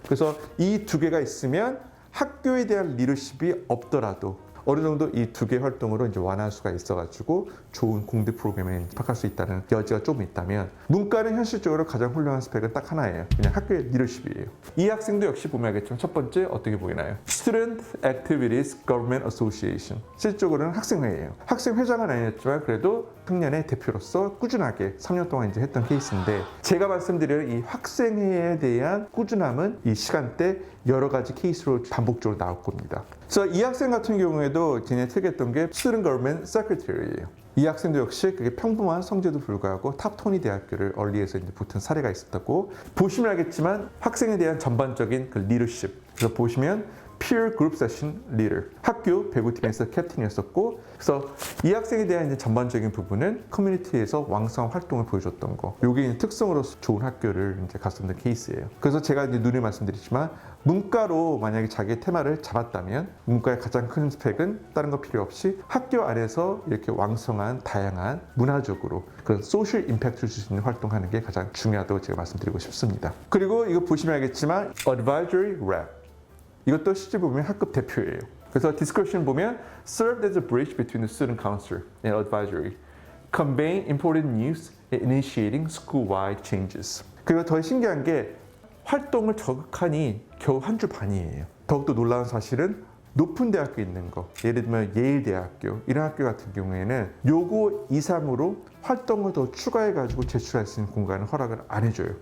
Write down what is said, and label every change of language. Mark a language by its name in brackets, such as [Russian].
[Korean] 그래서 이 두 개가 있으면 학교에 대한 리더십이 없더라도 어느 정도 이 두 개 활동으로 이제 완화할 수가 있어가지고 좋은 공대 프로그램에 입학할 수 있다는 여지가 좀 있다면 문과는 현실적으로 가장 훌륭한 스펙은 딱 하나예요. 그냥 학교의 리더십이에요. 이 학생도 역시 보면 알겠지만 첫 번째 어떻게 보이나요? [English] Student Activities Government Association. [Korean] 실질적으로는 학생회예요. 학생회장은 아니었지만 그래도 학년의 대표로서 꾸준하게 3년 동안 이제 했던 케이스인데 제가 말씀드리는 이 학생회에 대한 꾸준함은 이 시간대 여러 가지 케이스로 반복적으로 나올 겁니다. 그래서 이 학생 같은 경우에도 굉장히 특이했던 게 Student Government Secretary예요. 이 학생도 역시 그게 평범한 성적에도 불구하고 탑 20 대학교를 얼리에서 이제 붙은 사례가 있었다고 보시면 알겠지만 학생에 대한 전반적인 그 리더십 그래서 보시면 Peer Group Session Leader 학교 배구팀에서 캡틴이었었고 그래서 이 학생에 대한 이제 전반적인 부분은 커뮤니티에서 왕성한 활동을 보여줬던 거 이게 특성으로서 좋은 학교를 이제 갔었던 케이스예요. 그래서 제가 이제 누누이 말씀드리지만 문과로 만약에 자기의 테마를 잡았다면 문과의 가장 큰 스펙은 다른 거 필요 없이 학교 안에서 이렇게 왕성한 다양한 문화적으로 그런 소셜 임팩트를 줄 수 있는 활동하는 게 가장 중요하다고 제가 말씀드리고 싶습니다. 그리고 이거 보시면 알겠지만 Advisory Rep 이것도 실제 보면 학급 대표예요. 그래서 디스커션 보면 [English] served as a bridge between the student council and advisory, conveying important news and initiating school-wide changes. [Korean] 그리고 더 신기한 게 활동을 저극하니 겨우 한 주 반이에요. 더욱더 놀라운 사실은 높은 대학교에 있는 거 예를 들면 예일대학교 이런 학교 같은 경우에는 요거 이상으로 활동을 더 추가해가지고 제출할 수 있는 공간을 허락을 안 해줘요.